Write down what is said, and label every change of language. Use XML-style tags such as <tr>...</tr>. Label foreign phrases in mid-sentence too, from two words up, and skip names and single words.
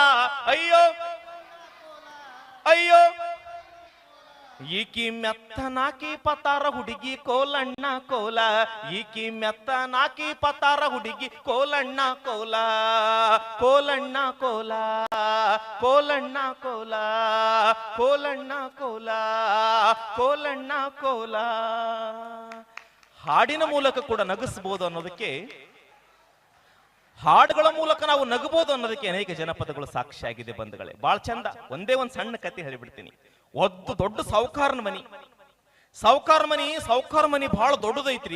<kn>ಅಯ್ಯೋ ಅಯ್ಯೋ ಈಕಿ ಮೆತ್ತನಾಕಿ ಪತಾರ ಹುಡುಗಿ ಕೋಲಣ್ಣ ಕೋಲ. ಈಕಿ ಮೆತ್ತನಾಕಿ ಪತಾರ ಹುಡುಗಿ ಕೋಲಣ್ಣ ಕೋಲ. ಕೋಲಣ್ಣ ಕೋಲ ಕೋಲಣ್ಣ ಕೋಲ ಕೋಲಣ್ಣ ಕೋಲ ಕೋಲಣ್ಣ ಕೋಲ. ಹಾಡಿನ ಮೂಲಕ ಕೂಡ ನಗಿಸಬಹುದು ಅನ್ನೋದಕ್ಕೆ, ಹಾಡುಗಳ ಮೂಲಕ ನಾವು ನಗಬಹುದು ಅನ್ನೋದಕ್ಕೆ ಅನೇಕ ಜನಪದಗಳು ಸಾಕ್ಷಿಯಾಗಿದೆ ಬಂಧುಗಳೇ. ಬಹಳ ಚಂದ. ಒಂದೇ ಒಂದು ಸಣ್ಣ ಕತೆ ಹೇಳಿಬಿಡ್ತೀನಿ. ಒಂದು ದೊಡ್ಡ ಸಾವುಕಾರನ ಮನಿ ಬಹಳ ದೊಡ್ಡದೈತ್ರಿ.</kn>